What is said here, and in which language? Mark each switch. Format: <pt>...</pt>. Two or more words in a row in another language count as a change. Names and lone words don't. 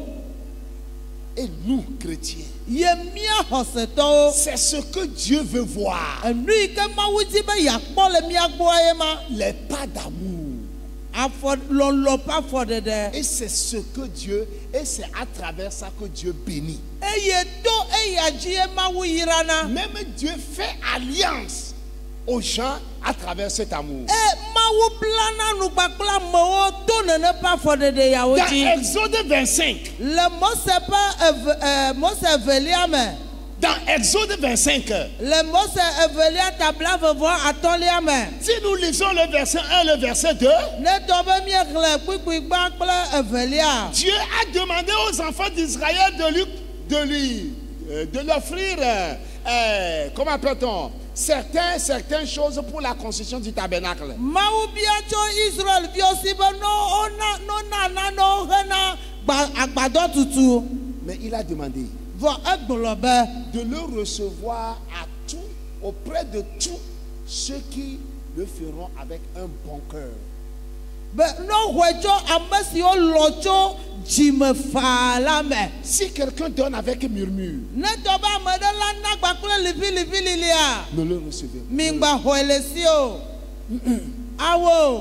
<fr>Et nous, chrétiens,</fr> <ee>Ye mía xɔsetɔwo.</ee> <fr>c'est ce que Dieu veut voir.</fr> <ee>Enu yi ke Mawu di be yeakpɔ le mía gbɔa ye ma.</ee> <fr>Les pas d'amour.</fr> <ee>Afɔ lɔlɔ ƒe afɔɖeɖe.</ee> <fr>Et c'est ce que Dieu, et c'est à travers ça que Dieu bénit.</fr> <ee>Eye to eya dzi ye Mawu yirana.</ee> <fr>Même Dieu fait alliance aux gens à travers cet amour.</fr> <ee>Mawu blana nu kpakple amewo to nene ƒe afɔɖeɖe yawo</ee> <fr>Dans</fr> <ee>dzi.</ee> <fr>Exode 25,</fr> <ee>Le Mose ƒe Mose evelia me.</ee> <fr>dans Exode 25,</fr> <ee>Le Mose evelia tabla vevɔ atɔ̃lia me.</ee> <fr>si nous lisons le verset 1 et le verset 2,</fr> <ee>Ne tɔ be miexlẽ kpikpigba kple evelia.</ee> <fr>Dieu a demandé aux enfants d'Israël de lui offrir, comment appelle-t-on, certaines choses pour la construction du tabernacle.</fr> <ee>Mawu bia tso Israel viwo si be no na nanewo hena agbadɔ tutu.</ee> <fr>Mais il a demandé, de le recevoir à tout, auprès de tous ceux qui le feront avec un bon cœur. Si quelqu'un donne avec murmure, ne le recevez pas.</fr>